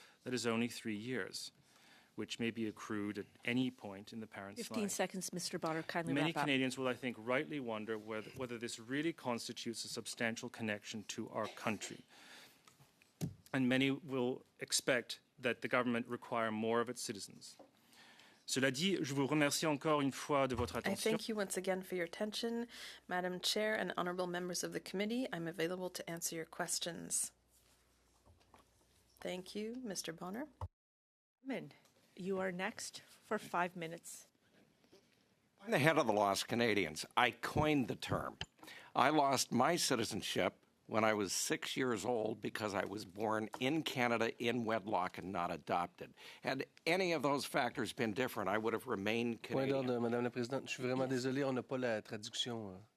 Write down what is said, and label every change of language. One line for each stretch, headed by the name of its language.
English: That is only 3 years, which may be accrued at any point in the parent's life. 15 seconds, Mr. Bonner, kindly Many wrap up. Canadians will, I think, rightly wonder whether this really constitutes a substantial connection to our country. And many will expect that the government require more of its citizens.
French: Cela dit, je vous remercie encore une fois de votre
English: I
French: attention.
English: thank you once again for your attention. Madam Chair and honorable members of the committee, I'm available to answer your questions. Thank you, Mr. Bonner. You are next for 5 minutes. I'm the head of the Lost Canadians. I coined the term. I lost my citizenship when I was 6 years old because I was born in Canada in wedlock and not adopted. Had any of those factors been different, I would have remained
French: Point
English: Canadian.
French: d'ordre, Madame la Présidente. Je suis vraiment désolé, on n'a pas la traduction.